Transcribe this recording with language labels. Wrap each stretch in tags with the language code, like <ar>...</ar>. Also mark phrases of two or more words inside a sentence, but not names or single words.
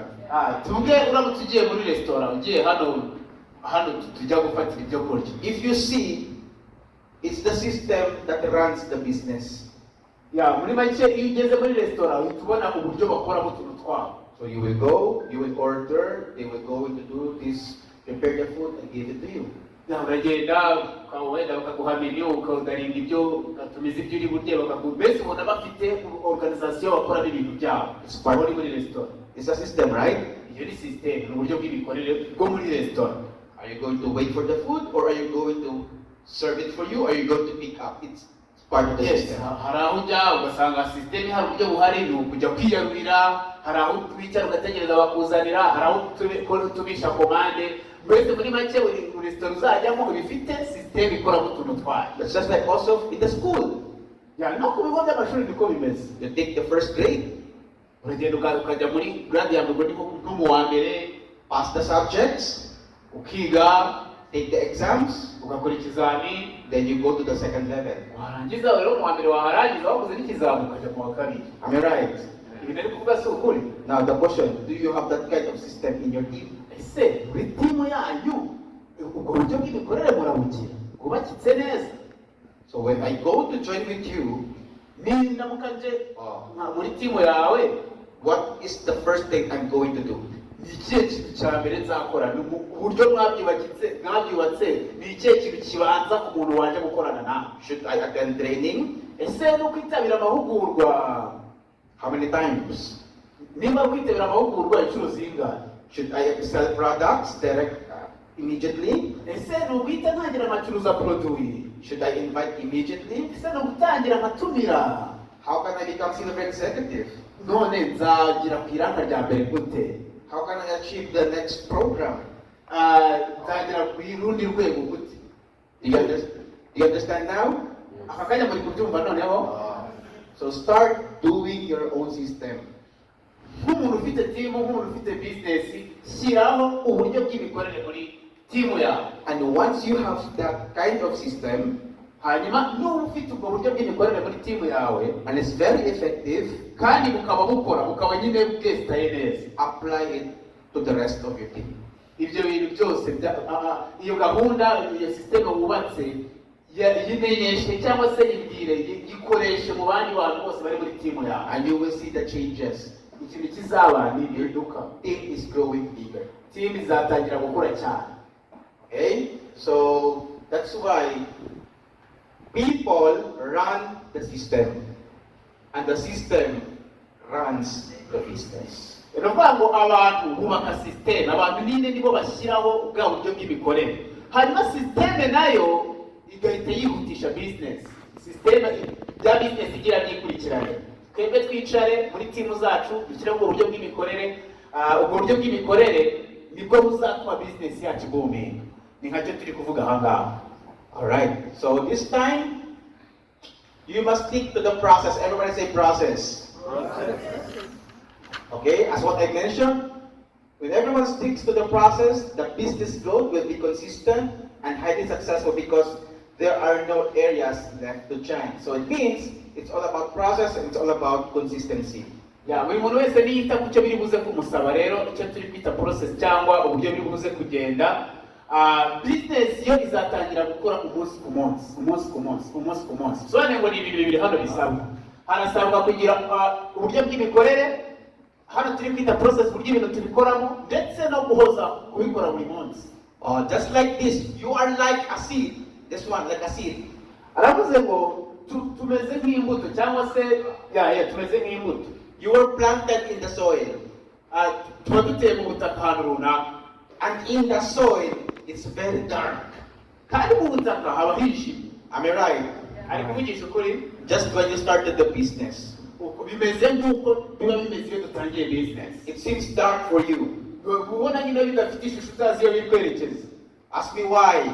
<rw>tuvuge uramutse ugiye muri restaurant, ugiye hano tujya gufatira ibyo kurya.</rw> <en>If you see, it's the system that runs the business.</en> <rw>Muri make iyo ugeze muri restaurant tubona uburyo bakoramo utuntu twabo.</rw> <en>So you will go, you will order, they will go to do this, prepare the food and give it to you.</en> <rw>Uragenda ukawenda bakaguha menu ukawudaringa ibyo ugatumiza ibyo uri burye mbese ubona bafite organisation bakora n'ibintu byabo. Bari muri restaurant.</rw> <en>It's a system, right?</en> <rw>Iyo ni system, ni uburyo bw'imikorere bwo muri restaurant.</rw> <en>Are you going to wait for the food or are you going to serve it for you or are you going to pick up? It's part of the system.</en> <rw>Hari aho ujya ugasanga system hari uburyo buhari ni ukujya kwiyarurira, hari aho twicara ugategereza bakuzanira, hari aho tubisha komande. Mbese muri make uri restaurant uzajyamo bifite system ikora utuntu twayo.</rw> <en>That's just like also in the school.</en> <rw>No ku bigo by'amashuri niko bimeze.</rw> <en>You take the first grade.</en> <rw>Uragenda ukajya muri grade ya mbere nko mu wa mbere,</rw> <en>pass the subjects,</en> <rw>ukiga,</rw> <en>take the exams,</en> <rw>ugakora ikizami,</rw> <en>then you go to the second level.</en> <rw>Warangiza rero mu wa mbere waharangiza wakoze n'ikizami ukajya mu wa kabiri.</rw> <en>Am I right?</en> <rw>Ibi ari kuvuga si ukuri.</rw> <en>Now the question, do you have that kind of system in your team?</en> <rw>Ese muri timu yanyu ubwo buryo bw'imikorere murabugira bwubakitse neza?</rw> <en>So when I go to join with you,</en> <rw>nindamuka nje muri timu yawe,</rw> <en>what is the first thing I'm going to do?</en> <rw>Ni ikihe kintu cya mbere nzakora? Ni uburyo mwabyubatse ni ikihe kintu kibanza ku muntu waje gukorana nawe?</rw> <en>Should I attend training?</en> <rw>Ese no kwitabira amahugurwa?</rw> <en>How many times?</en> <rw>Nimba kwitabira amahugurwa inshuro zingahe?</rw> <en>Should I sell products direct immediately?</en> <rw>Ese no guhita ntangira amacuruza produit?</rw> <en>Should I invite immediately?</en> <rw>Ese no gutangira amatumira?</rw> <en>How can I become silver executive?</en> <rw>none nzagira ku iraka rya mbere gute?</rw> <en>How can I achieve the next program?</en> <rw>Nzagira ku rundi rwego gute?</rw> <en>Do you understand now?</en> <rw>Aka kanya muri kubyumva noneho?</rw> <en>So start doing your own system.</en> <rw>Nk'umuntu ufite timu, nk'umuntu ufite business, shyiraho uburyo bw'imikorere muri timu yawe.</rw> <en>And once you have that kind of system,</en> <rw>hanyuma n'ubu ufite ubwo buryo bw'imikorere muri timu yawe,</rw> <en>and it's very effective,</en> <rw>kandi bukaba bukaba nyine bwesitaye neza,</rw> <en>apply it to the rest of your team.</en> <rw>Ibyo bintu byose iyo gahunda, iyo system wubatse yimenyeshe cyangwa se yibwire yikoreshe mu bandi bantu bose bari muri timu yawe,</rw> <en>And you will see the changes.</en> <rw>ikintu kizaba ni impinduka.</rw> <en>Team is growing bigger.</en> <rw>Team izatangira gukura cyane.</rw> <en>Okay? So that's why people run the system, and the system runs the business.</en> <rw>Ni ukuvuga ngo abantu bubaka system, abantu nyine nibo bashyiraho bwa buryo bw'imikorere, hanyuma system nayo igahita yihutisha business. System bya business igira byikurikirane. Twebwe twicare muri timu zacu dushyiraho ubwo buryo bw'imikorere, ubwo buryo bw'imikorere nibwo buzatuma business yacu booming. Ni nkacyo turi kuvuga aha ngaha.</rw> <en>Alright, so this time, you must stick to the process. Everybody say process. Okay, as what I mentioned, when everyone sticks to the process, the business growth will be consistent and highly successful because there are no areas left to shine. So it means it's all about process and it's all about consistency.</en> <rw>Ya, buri muntu wese niyita ku cyo biri buze kumusaba rero, icyo turi kwita process cyangwa uburyo biri buze kugenda. Business yo izatangira gukora umunsi ku munsi. So ngo ni ibintu bibiri hano bisabwa. Harasabwa kugira uburyo bw'imikorere, hano turi kwita process uburyo ibintu tubikoramo, ndetse no guhoza kubikora buri munsi.</rw> <en>Just like this, you are like a seed. This one, like a seed.</en> <rw>Aravuze ngo tumeze nk'imbuto cyangwa se tumeze nk'imbuto.</rw> <en>You were planted in the soil.</en> <rw>Tuba duteye mu butaka ahantu runaka.</rw> <en>And in the soil, it's very dark.</en> <rw>Kandi mu butaka haba hijimye.</rw> <en>Am I right?</en> <rw>Ari kuvugisha ukuri?</rw> <en>Just when you started the business,</en> <rw>Bimeze nk'uko biba bimeze iyo dutangiye business.</rw> <en>it seems dark for you.</en> <rw>Ubona nyine bidafite ishusho utazi iyo biri kwerekeza.</rw> <en>Ask me why.</en>